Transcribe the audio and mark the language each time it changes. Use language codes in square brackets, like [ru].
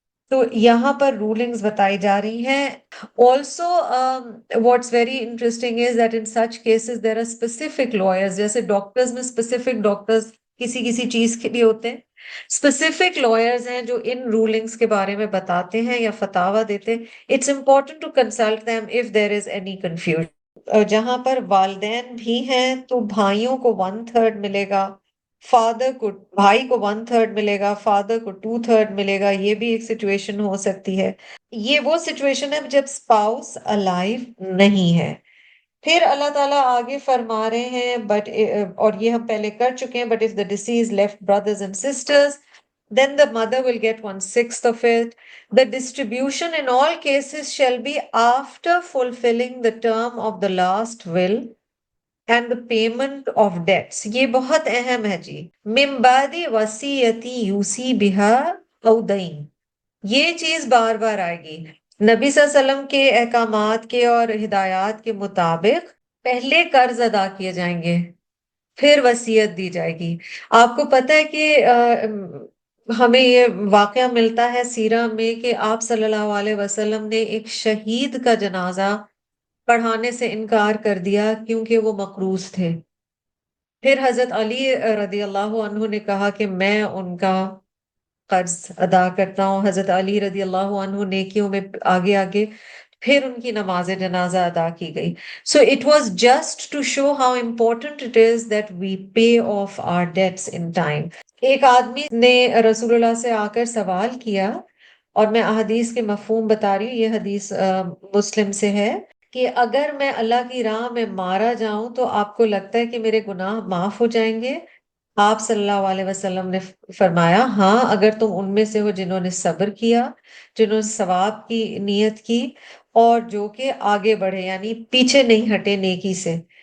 [ur] تو یہاں پر رولنگز بتائی جا رہی ہیں. [en] Also what's very interesting is that in such cases there are specific lawyers. [ur] جیسے ڈاکٹرز میں اسپیسیفک ڈاکٹرز کسی چیز کے لیے ہوتے ہیں، اسپیسیفک لائرز ہیں جو ان رولنگز کے بارے میں بتاتے ہیں یا فتاویٰ دیتے ہیں. [en] It's important to consult them if there is any confusion. [ur] جہاں پر والدین بھی ہیں تو بھائیوں کو 1/3 ملے گا، بھائی کو 1/3 ملے گا، فادر کو 2/3 ملے گا. یہ بھی ایک سچویشن ہو سکتی ہے. یہ وہ سچویشن ہے جب اسپاؤس الائیو نہیں ہے. پھر اللہ تعالیٰ آگے فرما رہے ہیں بٹ، اور یہ ہم پہلے کر چکے ہیں، but [en] if the deceased left brothers and sisters, then the mother will get 1/6 of it. The distribution in all cases shall be after fulfilling the term of the last will and the payment of debts. [ur] یہ بہت اہم ہے جی. [ar] من بعد وصیتی یوصی بہا او دین. [ur] یہ چیز بار بار آئے گی. نبی صلی اللہ علیہ وسلم کے احکامات کے اور ہدایات کے مطابق پہلے قرض ادا کیے جائیں گے، پھر وصیت دی جائے گی. آپ کو پتہ ہے کہ ہمیں یہ واقعہ ملتا ہے سیرہ میں کہ آپ صلی اللہ علیہ وسلم نے ایک شہید کا جنازہ پڑھانے سے انکار کر دیا کیونکہ وہ مقروض تھے. پھر حضرت علی رضی اللہ عنہ نے کہا کہ میں ان کا قرض ادا کرتا ہوں. حضرت علی رضی اللہ عنہ نیکیوں میں آگے آگے، پھر ان کی نماز جنازہ ادا کی گئی. [en] So it was just to show how important it is that we pay off our debts in time. [ur] ایک آدمی نے رسول اللہ سے آ کر سوال کیا، اور میں احادیث کے مفہوم بتا رہی ہوں، یہ حدیث مسلم سے ہے، کہ اگر میں اللہ کی راہ میں مارا جاؤں تو آپ کو لگتا ہے کہ میرے گناہ معاف ہو جائیں گے؟ آپ صلی اللہ علیہ وسلم نے فرمایا، ہاں، اگر تم ان میں سے ہو جنہوں نے صبر کیا، جنہوں نے ثواب کی نیت کی، اور جو کہ آگے بڑھے، یعنی پیچھے نہیں ہٹے نیکی سے۔